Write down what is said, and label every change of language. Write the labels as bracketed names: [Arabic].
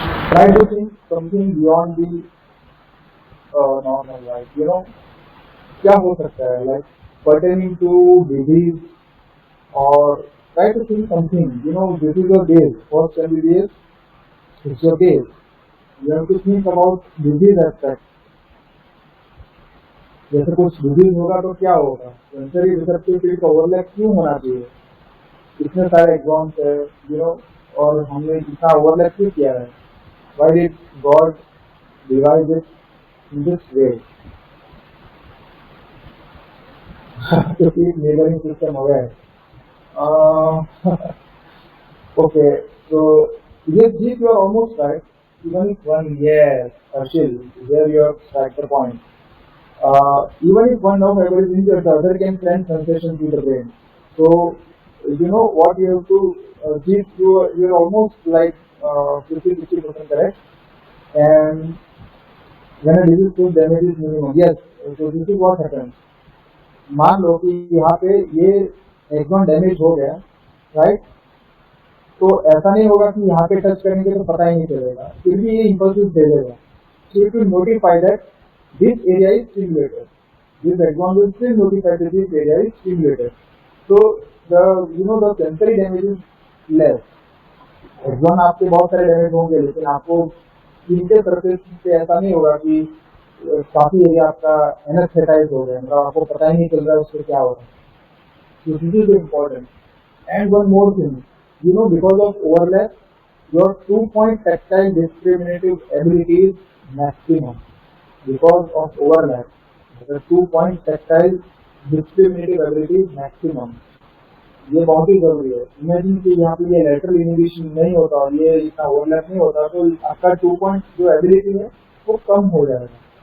[English] Try to think something beyond the normal life. [Hindi] क्या हो सकता है, [English] like pertaining to disease, or try to think something. This is your base. What can be base? It's your base. You have to think about disease aspect. [Hindi] जैसे कुछ disease होगा तो क्या होगा, सेंसरी रिसेप्टिव फील्ड का overlap क्यों होना चाहिए, इतने सारे एग्जाम्स है, और हमने इतना ओवरलैप क्यों किया है? [English] Why did God divide it in this way? To keep neighboring system aware. Okay, so yes, you are almost right. Even if one, yes, Ashil, there you have struck the point. Even if one nerve fiber is injured, the other can send sensation to the brain. So, what you have to you're almost like 50-60% correct. And when a disease cause damage is minimum, yes, so this is what happens. [Hindi] मान लो कि यहाँ पे ये axon damage हो गया, right? तो ऐसा नहीं होगा कि यहाँ पे टच करेंगे तो पता ही नहीं चलेगा, फिर भी ये इम्पल्सिव दे देगा। [English] So it will notify that this area is stimulated. This axon will still notify that this area is stimulated. So the sensory damage is less. [Hindi] Axon आपके बहुत सारे डैमेज होंगे, लेकिन आपको इनके सरफेस पे ऐसा नहीं होगा कि काफी एरिया आपका एनेस्थेटाइज हो गया, मतलब आपको पता ही नहीं चल रहा है उससे क्या हो रहा है। [English] So this is important. And one more thing, because of overlap, your 2-point tactile discriminative ability is maximum. Because of overlap, the 2-point tactile discriminative ability is maximum. [Hindi] ये बहुत ही जरूरी है। इमेजिन कि यहाँ पे ये लेटरल इनहिबिशन नहीं होता और ये इतना ओवरलैप नहीं होता तो आपका 2 पॉइंट जो एबिलिटी है वो कम हो जाएगा।